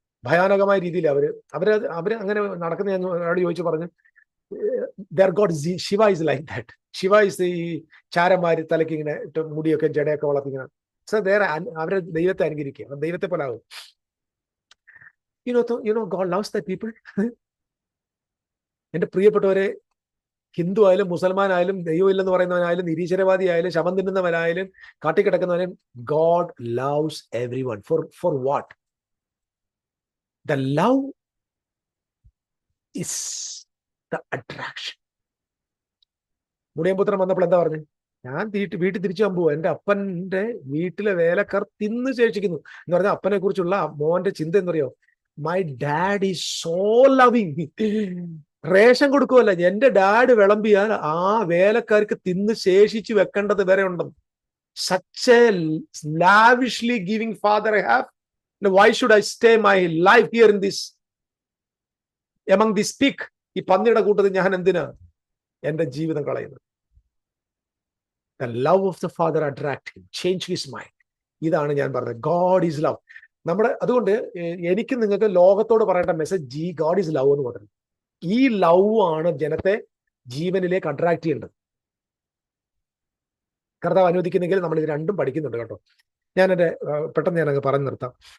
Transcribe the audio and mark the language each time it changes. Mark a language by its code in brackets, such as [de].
[ml] ഭയാനകമായ രീതിയിൽ അവര് അങ്ങനെ നടക്കുന്ന. ഞാൻ അവരോട് ചോദിച്ചു പറഞ്ഞു, [en] their god Shiva is like that. Shiva is [ml] ഈ ചാരന്മാര് തലയ്ക്ക് ഇങ്ങനെ മുടിയൊക്കെ ജടയൊക്കെ വളർത്തിങ്ങനെ. സോ അവരെ ദൈവത്തെ അനുകരിക്കുക, ദൈവത്തെ പോലെ ആകും. [en] God loves that people. [ml] എന്റെ പ്രിയപ്പെട്ടവരെ, ഹിന്ദു ആയാലും മുസൽമാൻ ആയാലും ദൈവമില്ലെന്ന് പറയുന്നവനായാലും നിരീശ്വരവാദി ആയാലും ശവം തിന്നുന്നവനായാലും കാട്ടിക്കിടക്കുന്നവനും, [en] God loves everyone. For what? The love is the attraction. [ml] മുടിയൻപുത്രൻ വന്നപ്പോൾ എന്താ പറഞ്ഞു? ഞാൻ വീട്ടിൽ തിരിച്ചു പോവുക, എന്റെ അപ്പന്റെ വീട്ടിലെ വേലക്കാർ തിന്ന് ശേഷിക്കുന്നു എന്ന് പറഞ്ഞാൽ അപ്പനെ കുറിച്ചുള്ള മോന്റെ ചിന്ത എന്നറിയോ? [en] My dad is so loving. [ml] Ration കൊടുക്കുമല്ല, എന്റെ ഡാഡ് വിളമ്പിയാൽ ആ വേലക്കാർക്ക് തിന്ന് ശേഷിച്ച് വെക്കേണ്ടത് വരെ ഉണ്ടെന്ന്. [en] Such a lavishly giving father I have. Why should I stay my life here in this, among this pig? [ml] ഈ പന്നിയുടെ കൂട്ടത്തിൽ ഞാൻ എന്തിനാ എന്റെ ജീവിതം കളയുന്നത്? [en] The love of the father attracted him, changed his mind. [ml] ഇതാണ് ഞാൻ പറഞ്ഞത്, [en] God is love. [ml] നമ്മുടെ അതുകൊണ്ട് എനിക്ക് നിങ്ങൾക്ക് ലോകത്തോട് പറയേണ്ട മെസ്സേജ് [en] God is love [ml] എന്ന് പറഞ്ഞു. ഈ ലവ് ആണ് ജനത്തെ ജീവനിലേക്ക് അട്രാക്ട് ചെയ്യേണ്ടത്. കർത്താവ് അനുവദിക്കുന്നെങ്കിൽ നമ്മൾ ഇത് രണ്ടും പഠിക്കുന്നുണ്ട് കേട്ടോ. ഞാനെന്റെ പെട്ടെന്ന് ഞാനങ്ങ് പറഞ്ഞു നിർത്താം.